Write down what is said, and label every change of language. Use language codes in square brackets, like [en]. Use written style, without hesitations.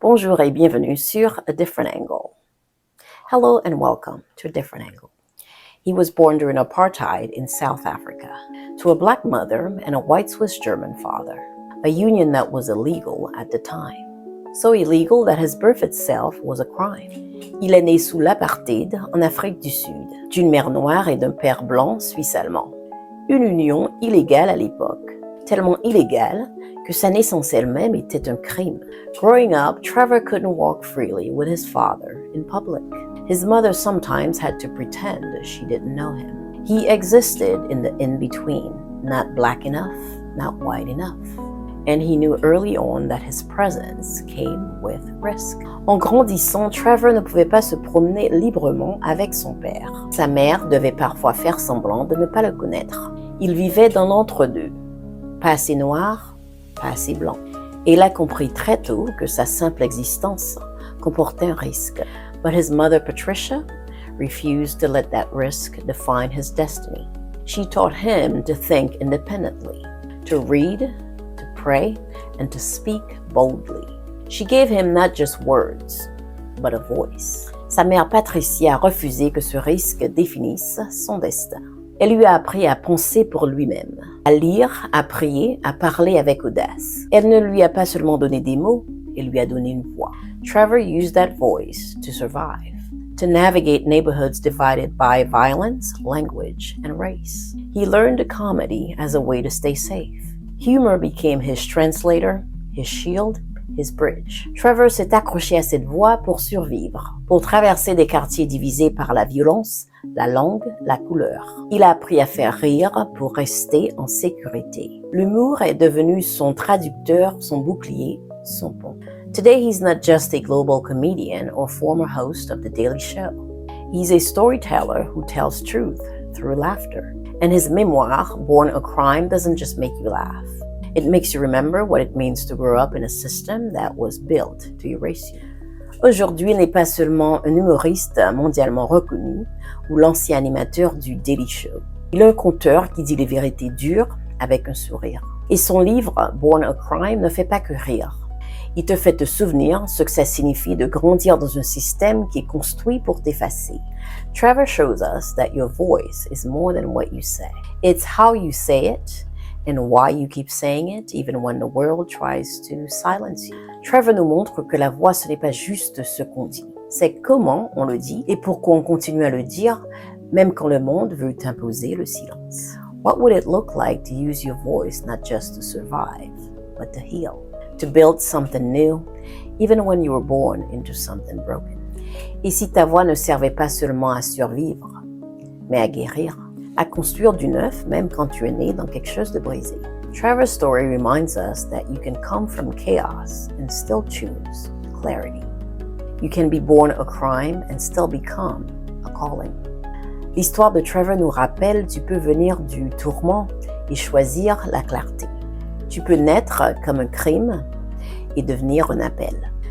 [fr] Bonjour et bienvenue sur A Different Angle. [en] Hello and welcome to A Different Angle. He was born during apartheid in South Africa to a black mother and a white Swiss German father, a union that was illegal at the time. So illegal that his birth itself was a crime. [fr] Il est né sous l'apartheid en Afrique du Sud, d'une mère noire et d'un père blanc suisse-allemand. Une union illégale à l'époque, tellement illégale que sa naissance elle-même était un crime. [en] Growing up, Trevor couldn't walk freely with his father in public. His mother sometimes had to pretend she didn't know him. He existed in the in-between, not black enough, not white enough. And he knew early on that his presence came with risk. [fr] En grandissant, Trevor ne pouvait pas se promener librement avec son père. Sa mère devait parfois faire semblant de ne pas le connaître. Il vivait dans l'entre-deux, pas assez noir, pas assez blanc. Et il a compris très tôt que sa simple existence comportait un risque. [en] But his mother, Patricia, refused to let that risk define his destiny. She taught him to think independently, to read, to pray, and to speak boldly. She gave him not just words, but a voice. [fr] Sa mère Patricia a refusé que ce risque définisse son destin. Elle lui a appris à penser pour lui-même, à lire, à prier, à parler avec audace. Elle ne lui a pas seulement donné des mots, elle lui a donné une voix. [en] Trevor used that voice to survive, to navigate neighborhoods divided by violence, language, and race. He learned comedy as a way to stay safe. Humor became his translator, his shield, his bridge. [fr] Trevor s'est accroché à cette voie pour survivre, pour traverser des quartiers divisés par la violence, la langue, la couleur. Il a appris à faire rire pour rester en sécurité. L'humour est devenu son traducteur, son bouclier, son pont. [en] Today he's not just a global comedian or former host of The Daily Show. He's a storyteller who tells truth through laughter. And his memoir, Born a Crime, doesn't just make you laugh. It makes you remember what it means to grow up in a system that was built to erase you. [fr] Aujourd'hui, il n'est pas seulement un humoriste mondialement reconnu ou l'ancien animateur du Daily Show. Il est un conteur qui dit les vérités dures avec un sourire. Et son livre, Born a Crime, ne fait pas que rire. Il te fait te souvenir ce que ça signifie de grandir dans un système qui est construit pour t'effacer. [en] Trevor shows us that your voice is more than what you say. It's how you say it and why you keep saying it even when the world tries to silence you. [fr] Trevor nous montre que la voix, ce n'est pas juste ce qu'on dit. C'est comment on le dit et pourquoi on continue à le dire, même quand le monde veut t'imposer le silence. [en] What would it look like to use your voice not just to survive, but to heal? To build something new, even when you were born into something broken. [fr] Et si ta voix ne servait pas seulement à survivre, mais à guérir, à construire du neuf, même quand tu es né dans quelque chose de brisé. [en] Trevor's story reminds us that you can come from chaos and still choose clarity. You can be born a crime and still become a calling. [fr] L'histoire de Trevor nous rappelle tu peux venir du tourment et choisir la clarté. Tu peux naître comme un crime et devenir un appel.